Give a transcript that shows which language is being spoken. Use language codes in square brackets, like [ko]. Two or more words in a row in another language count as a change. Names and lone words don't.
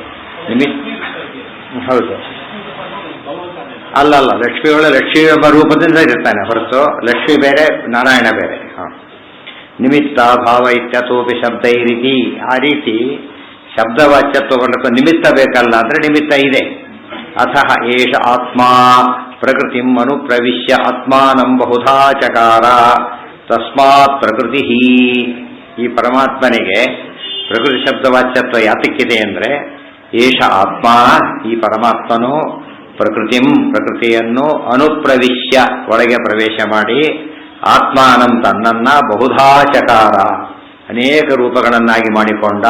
[kn] ಹೌದು, ಅಲ್ಲಲ್ಲ, ಲಕ್ಷ್ಮಿ ಎಂಬ ರೂಪದಿಂದ ಇರ್ತಾನೆ ಹೊರತು ಲಕ್ಷ್ಮಿ ಬೇರೆ ನಾರಾಯಣ ಬೇರೆ. ನಿಮಿತ್ತ ಭಾವ ಇತ್ಯತೋಪಿ ಶಬ್ದ ಈ ರೀತಿ, ಆ ರೀತಿ ಶಬ್ದವಾಚ್ಯತ್ವ ಬರಲಿಕ್ಕೆ ನಿಮಿತ್ತ ಬೇಕಲ್ಲ, ಅಂದ್ರೆ ನಿಮಿತ್ತ ಇದೆ. [sa] ಅಥಃ ಏಷ ಆತ್ಮ ಪ್ರಕೃತಿಂ ಅನುಪ್ರವಿಶ್ಯ ಆತ್ಮಾನಂ ಬಹುಧಾ ಚಕಾರ ತಸ್ಮಾತ್ ಪ್ರಕೃತಿ. [kn] ಈ ಪರಮಾತ್ಮನಿಗೆ ಪ್ರಕೃತಿ ಶಬ್ದವಾಚ್ಯತ್ವ ಯಾತಕ್ಕಿದೆ ಅಂದ್ರೆ, [sa] ಏಷ ಆತ್ಮ, [kn] ಈ ಪರಮಾತ್ಮನು ಪ್ರಕೃತಿಯನ್ನು ಅನುಪ್ರವಿಶ್ಯ ಒಳಗೆ ಪ್ರವೇಶ ಮಾಡಿ ಆತ್ಮಾನಂ ತನ್ನನ್ನ [sa] ಬಹುಧಾ ಚಕಾರ [kn] ಅನೇಕ ರೂಪಗಳನ್ನಾಗಿ ಮಾಡಿಕೊಂಡ.